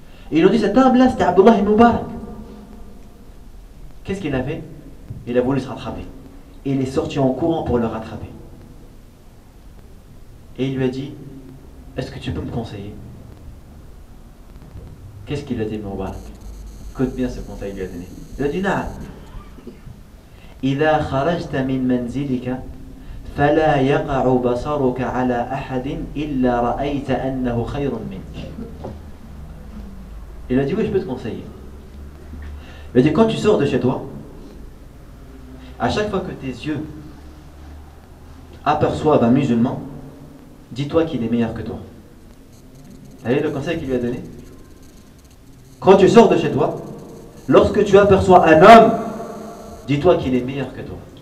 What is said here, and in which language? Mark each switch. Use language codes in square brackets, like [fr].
[fr] Et ils ont dit, cet homme-là, c'était Abdullah ibn Mubarak. Qu'est-ce qu'il a fait? Il a voulu se rattraper. Et il est sorti en courant pour le rattraper. Et il lui a dit, est-ce que tu peux me conseiller? Qu'est-ce qu'il a dit, Ibn Mubarak? Écoute bien ce conseil qu'il lui a donné. Il a dit, [ar] نعم. إذا خرجت من منزلك فلا يقع بصرك على أحد إلا رأيت أنه خير منك. [fr] Il a dit, oui, je peux te conseiller. Il a dit, quand tu sors de chez toi, à chaque fois que tes yeux aperçoivent un musulman, dis-toi qu'il est meilleur que toi. Vous voyez le conseil qu'il lui a donné? Quand tu sors de chez toi, lorsque tu aperçois un homme, dis-toi qu'il est meilleur que toi.